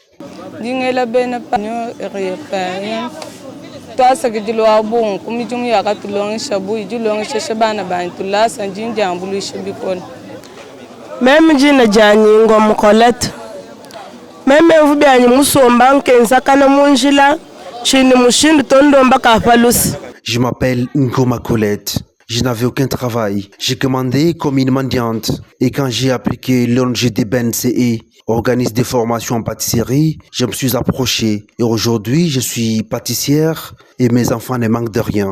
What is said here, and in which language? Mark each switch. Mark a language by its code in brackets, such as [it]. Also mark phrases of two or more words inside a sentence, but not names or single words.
[lu] Même jina jani ngom Colette. Même vous bien musomba nkenzakana munjila chini mushindu tondomba kafalusi. [fr] Je m'appelle Ngoma Colette. Je n'avais aucun travail. J'ai commandé comme une mendiante. Et quand j'ai appris que l'ONG BNCE organise des formations en pâtisserie, je me suis approché. Et aujourd'hui, je suis pâtissière et mes enfants ne manquent de rien.